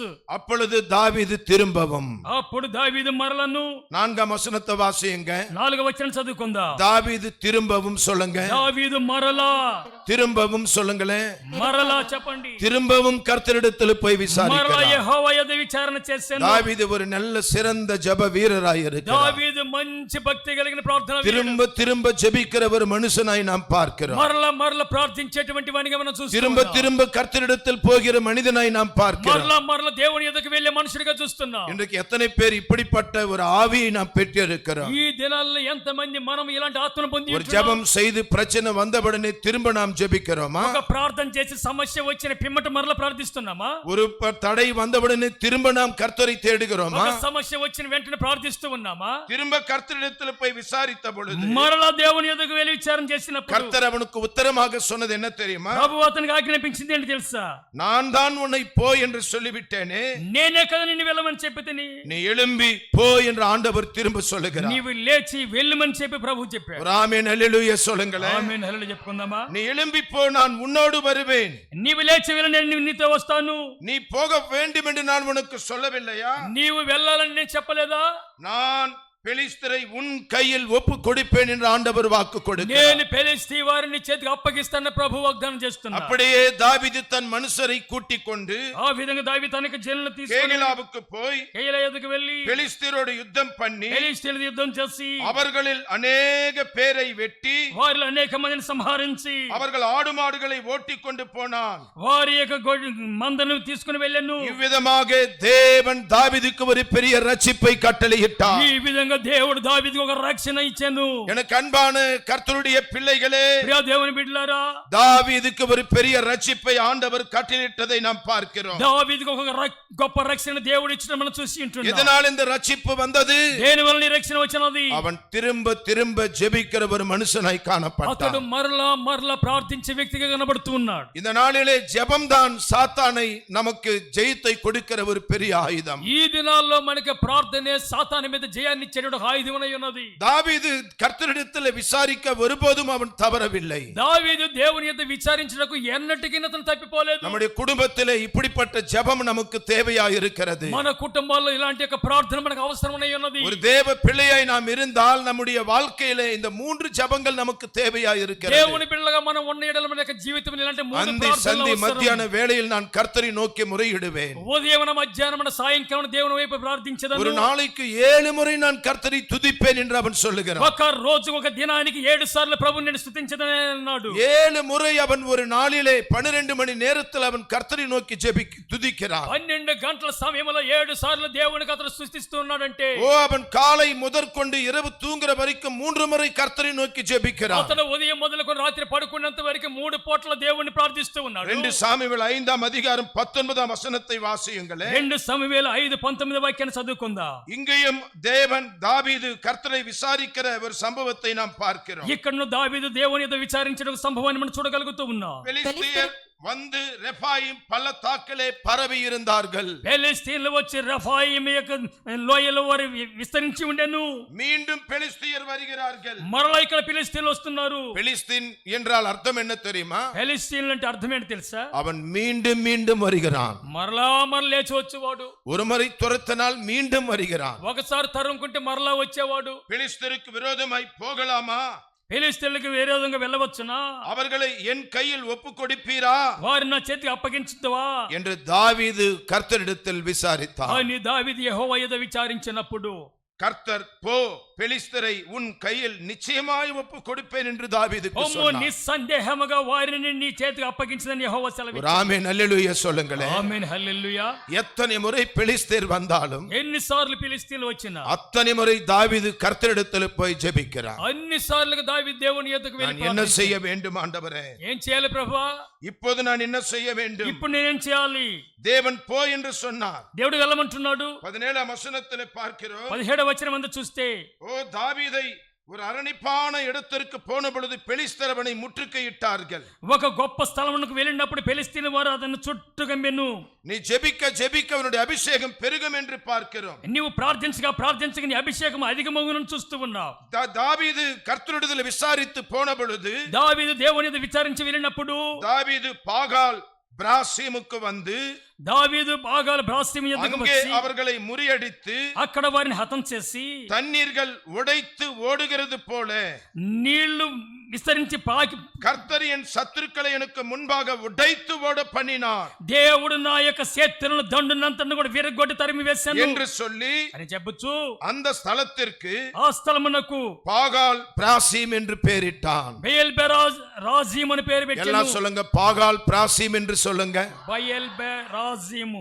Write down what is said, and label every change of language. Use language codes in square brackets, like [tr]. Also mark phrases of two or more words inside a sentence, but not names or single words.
[ta] அப்பொழுது தாவீது திரும்பவும், [te] అప్పుడు దావీదు మరలను [ta] 4ஆம் வசனத்தை வாசியுங்க. [te] 4వ వచనం చదువుకుందాం. [ta] தாவீது திரும்பவும் சொல்லுங்க. [te] దావీదు మరలా, [ta] திரும்பவும் சொல்லுங்களேன். [te] మరలా చెప్పండి. [ta] திரும்பவும் கர்த்தரிடத்தில் போய் [te] మరలా [ta] விசாரிக்கிறார். [te] యెహోవా యొద్ద విచారణ చేశాను. [ta] தாவீது ஒரு நல்ல சிறந்த ஜெப வீரராய் இருக்கிறார். [te] దావీదు మంచి భక్తి కలిగిన ప్రార్థన వీరుడు. [ta] திரும்ப திரும்ப ஜெபிக்கிற ஒரு மனுஷனாய் நாம் பார்க்கிறோம். [te] మరలా మరలా ప్రార్థించేటువంటి వానిగా మనం [ta] திரும்ப [te] చూస్తున్నాం. [ta] திரும்ப கர்த்தரிடத்தில் போகிற மனிதனாய் நாம் பார்க்கிறோம். [te] మరలా మరలా దేవుని యొద్దకు వెళ్ళే మనుషుడిగా చూస్తున్నాం. [ta] இன்றைக்கு எத்தனை பேர் இப்படிப்பட்ட ஒரு ஆவியை நாம் பெற்றிருக்கிறோம். [te] ఈ దినాల్లో ఎంతమంది మనం ఇలాంటి ఆత్మను పొంది [ta] ஒரு ஜெபம் செய்து பிரச்சனை வந்தவுடனே திரும்ப நாம் ஜெபிக்கிறோமா? [te] ఒక ప్రార్థన చేసి సమస్య వచ్చిన పిమ్మట మరలా ప్రార్థిస్తున్నామా? [ta] ஒரு தடை வந்தவுடனே திரும்ப நாம் கர்த்தரை தேடுகிறோமா? [te] ఒక సమస్య వచ్చిన వెంటనే ప్రార్థిస్తూ ఉన్నామా? [ta] திரும்ப கர்த்தரிடத்தில் போய் விசாரித்த பொழுது [te] మరలా దేవుని యొద్దకు వెళ్ళి విచారణ చేసినప్పుడు [ta] கர்த்தர் அவனுக்கு உத்தரமாக சொன்னது என்ன தெரியுமா? [te] ప్రభువు అతనికి ఆజ్ఞాపించింది ఏంటి తెలుసా? [ta] நான் தான் உன்னை போ என்று சொல்லிவிட்டேனே, [te] నేనే కదా నిన్ను వెళ్ళమని చెప్పితిని. [ta] நீ எழும்பி போ என்று ஆண்டவர் திரும்ப சொல்லுகிறார். [te] నీవు లేచి వెళ్ళమని చెప్పి ప్రభువు చెప్పాడు. [ta] ஒரு ஆமென் அல்லேலூயா சொல்லுங்களேன். [te] ఆమేన్ హల్లెలూయా చెప్పుకుందామా? [ta] நீ எழும்பி போ, நான் உன்னோடு வருவேன். [te] నీవు లేచి వెళ్ళ, నేను నీతో వస్తాను. [ta] நீ போக வேண்டும் என்று நான் உனக்கு சொல்லவில்லையா? [te] నీవు వెళ్ళాలని నేను చెప్పలేదా? [ta] நான் பெலிஸ்தரை உன் கையில் ஒப்பு கொடுப்பேன் என்று ஆண்டவர் வாக்கு கொடுக்கிறார். [te] నేను ఫిలిష్తీ వారిని చేతికి అప్పగిస్తానని ప్రభువు వాగ్దానం చేస్తున్నాడు. [ta] அப்படியே தாவீது தன் மனுஷரை கூட்டிக் கொண்டு [te] ఆ విధంగా దావీదు తనకి జనులను తీసుకొని [ta] கேகிலாவுக்கு போய் [te] కేయలా యొద్దకు వెళ్ళి [ta] பெலிஸ்தரோடு யுத்தம் பண்ணி [te] ఫిలిష్తీయులతో యుద్ధం చేసి [ta] அவர்களில் அநேக பேரை வெட்டி [te] వారిలో అనేక మందిని సంహరించి [ta] அவர்கள் ஆடு மாடுகளை ஓட்டிக் கொண்டு போனான். [te] వారి యొక్క మందను తీసుకుని వెళ్ళాను. [ta] இவ்விதமாக தேவன் தாவீதுக்கு ஒரு பெரிய ரட்சிப்பை கட்டளையிட்டார். [te] ఈ విధంగా దేవుడు దావీదుకు ఒక రక్షణ ఇచ్చాను. [ta] எனக்கு அன்பான கர்த்தருடைய பிள்ளைகளே, [te] ప్రియ దేవుని బిడ్డలారా, [ta] தாவீதுக்கு ஒரு பெரிய ரட்சிப்பை ஆண்டவர் கட்டளையிட்டதை நாம் பார்க்கிறோம். [te] దావీదుకు ఒక గొప్ప రక్షణ దేవుడు ఇచ్చడం మనం చూసి ఉంటున్నాం. [ta] எதனால் இந்த ரட்சிப்பு வந்தது? [te] దేని వలన ఈ రక్షణ వచ్చినది? [ta] அவன் திரும்ப திரும்ப ஜெபிக்கிற ஒரு மனுஷனாய் [te] అతడు [ta] காணப்பட்டான். [te] మరలా మరలా ప్రార్థించే వ్యక్తిగా కనబడుతూ ఉన్నాడు. [ta] இந்த நாளிலே ஜெபம்தான் சாத்தானை நமக்கு ஜெயத்தை கொடுக்கிற ஒரு பெரிய ஆயுதம். [te] ఈ దినాల్లో మనకి ప్రార్థనే సాతాను మీద జయాన్ని సంహరించేటువంటి ఒక ఆయుధమై ఉన్నది. [ta] தாவீது கர்த்தரிடத்தில் விசாரிக்க ஒருபோதும் அவன் தவறவில்லை. [te] దావీదు దేవుని యొద్ద విచారించుటకు ఎన్నటికీ అతను తప్పిపోలేదు. [ta] நம்முடைய குடும்பத்திலே இப்படிப்பட்ட ஜெபம் நமக்கு தேவையாய் இருக்கிறது. [te] మన కుటుంబాల్లో ఇలాంటి ఒక ప్రార్థన మనకు అవసరమై ఉన్నది. [ta] ஒரு தேவ பிள்ளையாய் நாம் இருந்தால் நம்முடைய வாழ்க்கையிலே இந்த மூன்று ஜெபங்கள் நமக்கு தேவையாய் இருக்கிறது. [te] దేవుని బిడ్డలుగా మనం ఉన్న ఎడల మన యొక్క జీవితంలో ఇలాంటి మూడు [ta] அந்தி [te] ప్రార్థనలు [ta] சந்தி [te] అవసరం. [ta] மத்தியான வேளையில் நான் கர்த்தரை நோக்கி முறையிடுவேன். [te] ఉదయం మధ్యాహ్నం సాయంకాలం దేవుని వైపు ప్రార్థించదను. [ta] ஒரு நாளைக்கு 7 முறை நான் கர்த்தரை துதிப்பேன் என்று அவன் சொல்லுகிறான். [te] ఒక రోజు ఒక దినానికి 7 సార్లు ప్రభువుని నేను స్తుతించదనే అన్నాడు. [ta] 7 முறை அவன் ஒரு நாளிலே 12 மணி நேரத்தில் அவன் கர்த்தரை நோக்கி துதிக்கிறான். [te] 12 గంటల సమయంలో 7 సార్లు దేవునికి అతను స్తుతిస్తూ ఉన్నాడంటే [ta] அவன் காலை முதற்கொண்டு இரவு தூங்குற வரைக்கும் 3 முறை கர்த்தரை நோக்கி ஜெபிக்கிறான். [te] అతను ఉదయం మొదలుకొని రాత్రి పడుకునేంత వరకు 3 పూటల దేవుని ప్రార్థిస్తూ ఉన్నాడు. [ta] 2 சாமுவேல் 5ஆம் அதிகாரம் 19ஆம் வசனத்தை வாசியுங்களே. [te] 2 సమూయేలు 5:19 వాక్యాన్ని చదువుకుందా. [ta] இங்கேயும் தேவன் தாவீது கர்த்தரை விசாரிக்கிற ஒரு சம்பவத்தை நாம் பார்க்கிறோம். [te] ఇక్కడను దావీదు దేవుని యొద్ద విచారించిన ఒక సంభవాన్ని మనం చూడగలుగుతూ ఉన్నాం. [ta] பெலிஸ்தியர் வந்து ரெஃபாயிம் பள்ளத்தாக்கிலே பரவி இருந்தார்கள். [te] பெலிஸ்தீన్లు వచ్చి రెఫాయిము యొక్క లోయలో వారు విస్తరించి ఉండెను. [ta] மீண்டும் பெலிஸ்தியர் வருகிறார்கள். [te] మరలా ఇక్కడ ఫిలిస్తీన్లు వస్తున్నారు. [ta] பெலிஸ்தீன் என்றால் அர்த்தம் என்ன தெரியுமா? [te] ఫిలిస్తీన్లు అంటే అర్థం ఏంటి తెలుసా? [ta] அவன் மீண்டும் மீண்டும் வருகிறான். [te] మరలా లేచి వచ్చేవాడు. [ta] ஒரு முறை துரத்தினால் மீண்டும் வருகிறான். [te] ఒకసారి తరుముకుంటే మరలా వచ్చేవాడు. [ta] பெலிஸ்தருக்கு விரோதமாய் போகலாமா? [te] ఫిలిస్తీన్లకు విరోధంగా వెళ్ళవచ్చునా? [ta] அவர்களை என் கையில் ஒப்பு கொடுப்பீரா? [te] వారిని నా చేతికి అప్పగించుతావా [ta] என்று தாவீது கர்த்தரிடத்தில் விசாரித்தார். [te] అని దావీదు యెహోవా యొద్ద విచారించినప్పుడు [ta] கர்த்தர் போ, பெலிஸ்தரை உன் கையில் நிச்சயமாய் ஒப்பு கொடுப்பேன் என்று தாவீதுக்கு சொன்னார். [te] నిస్సందేహముగా వారిని నీ చేతికి అప్పగించదని యెహోవా సెలవిచ్చాడు. [ta] ஆமென் அல்லேலூயா சொல்லுங்களே. [te] ఆమేన్ హల్లెలూయా. [ta] எத்தனை முறை பெலிஸ்தர் வந்தாலும் [te] ఎన్నిసార్లు ఫిలిస్తీన్లు వచ్చినా [ta] அத்தனை முறை தாவீது கர்த்தரிடத்தில் போய் ஜெபிக்கிறார். [te] అన్ని సార్లుగా దావీదు దేవుని యొద్దకు [ta] நான் [te] వెళ్ళి [ta] என்ன செய்ய வேண்டும் ஆண்டவரே? [te] ఏం చేయాలి ప్రభువా? [ta] இப்போது நான் என்ன செய்ய வேண்டும்? [te] ఇప్పుడు నేనేం చేయాలి? [ta] தேவன் போ என்று சொன்னார். [te] దేవుడు వెళ్ళమంటున్నాడు. [ta] 17ஆம் வசனத்திலே பார்க்கிறோம். [te] 17వ వచనం అందు చూస్తే [ta] ஓ தாவீதை ஒரு அரணிப்பான இடத்திற்கு போன பொழுது பெலிஸ்தர் அவனை முற்றுகையிட்டார்கள். [te] ఒక గొప్ప స్థలమునకు వెళ్ళినప్పుడు ఫిలిస్తీన్ వారు అతన్ని చుట్టుగమ్మెను. [ta] நீ ஜெபிக்க ஜெபிக்க அவனுடைய அபிஷேகம் பெருகும் என்று பார்க்கிறோம். [te] నీవు ప్రార్థించగా ప్రార్థించగా నీ అభిషేకం అధికమగునని చూస్తూ ఉన్నావు. [ta] தாவீது கர்த்தரிடத்தில் விசாரித்து போன பொழுது [te] దావీదు దేవుని యొద్ద విచారించి వెళ్ళినప్పుడు [ta] தாவீது பாகால் பிராசீமுக்கு வந்து [te] దావీదు బాగాల బ్రాస్యము యొద్దకు [ta] அங்கே [te] వచ్చి [ta] அவர்களை முறியடித்து [te] అక్కడ వారిని హతం చేసి [ta] தண்ணீர்கள் உடைத்து ஓடுகிறது போல [te] నీళ్లు విస్తరించి పాకి [ta] கர்த்தர் என் சத்துருக்களை எனக்கு முன்பாக உடைத்து ஓட பண்ணினார். [te] దేవుడు నా యొక్క శత్రువులను దండునంతను కూడా విరగొట్టి తరిమి వేశాను [ta] என்று சொல்லி [te] అని చెప్పొచ్చు. [ta] அந்த ஸ்தலத்திற்கு [te] ఆ స్థలమునకు [ta] பாகால் பிராசீம் என்று பெயரிட்டான். [te] బయల్ బెరాజ్ రాజీమ్ అని పేరు పెట్టాను. [ta] எல்லாம் சொல்லுங்க, பாகால் பிராசீம் என்று சொல்லுங்க. [te] బయల్ బెరాజీము.